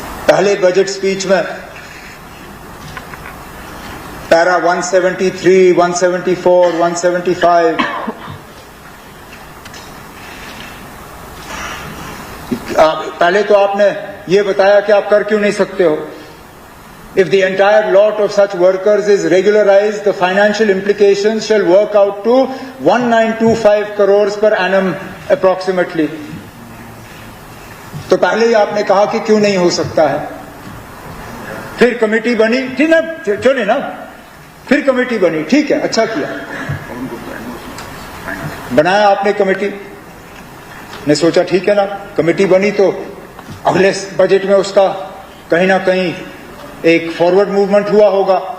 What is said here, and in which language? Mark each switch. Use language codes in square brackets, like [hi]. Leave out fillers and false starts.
[hi] पहले budget speech में para 173, 174, 175 पहले तो आपने ये बताया कि आप कर क्यों नहीं सकते हो। [en] If the entire lot of such workers is regularized, the financial implications shall work out to 1925 crores per annum approximately. [hi] तो पहले ही आपने कहा कि क्यों नहीं हो सकता है। फिर कमेटी बनी, ठीक ना, चले ना, फिर कमेटी बनी, ठीक है, अच्छा किया, बनाया आपने कमेटी ने, सोचा ठीक है ना, कमेटी बनी तो अगले बजट में उसका कहीं ना कहीं एक फॉरवर्ड मूवमेंट हुआ होगा।